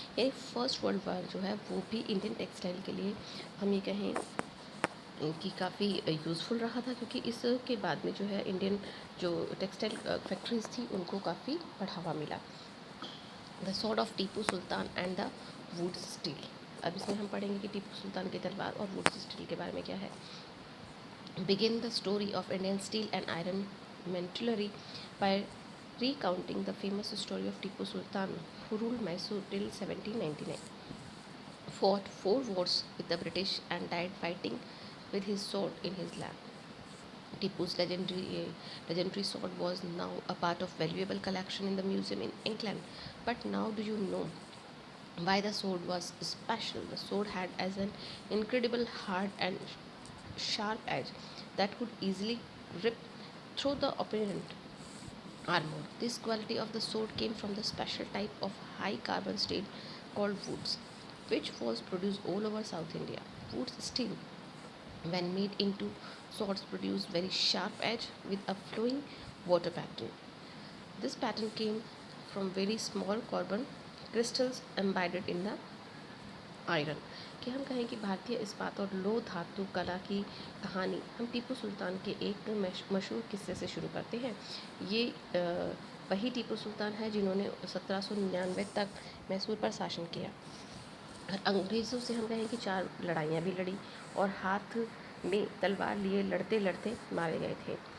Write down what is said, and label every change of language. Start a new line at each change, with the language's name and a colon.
Hindi: यानी first world war जो है वो भी इंडियन टेक्सटाइल के लिए हम ये कहें कि काफ़ी यूज़फुल रहा था, क्योंकि इसके बाद में जो है इंडियन जो टेक्सटाइल फैक्ट्रीज थी उनको काफ़ी बढ़ावा मिला।
English: The sword of Tipu Sultan and the wood steel.
Hindi: अब इसमें हम पढ़ेंगे कि टीपू सुल्तान की तलवार और वुड स्टील के बारे में क्या है।
English: Begin the story of Indian steel and iron metallery by recounting the famous story of Tipu Sultan, who ruled Mysore till 1799, fought 4 wars with the British and died fighting with his sword in his lap. Tipu's legendary sword was now a part of valuable collection in the museum in England. But now do you know why the sword was special? The sword had as an incredible hard and sharp edge that could easily rip through the opponent armor. This quality of the sword came from the special type of high carbon steel called woods, which was produced all over South India. Woods steel, when made into swords, produced very sharp edge with a flowing water pattern. This pattern came from very small carbon crystals embedded in the iron.
Hindi: कि हम कहें कि भारतीय इस्पात और लोह धातु कला की कहानी हम टीपू सुल्तान के एक मशहूर किस्से से शुरू करते हैं। ये वही टीपू सुल्तान है जिन्होंने 1799 तक मैसूर पर शासन किया और अंग्रेज़ों से हम कहें कि 4 लड़ाइयाँ भी लड़ी और हाथ में तलवार लिए लड़ते लड़ते मारे गए थे।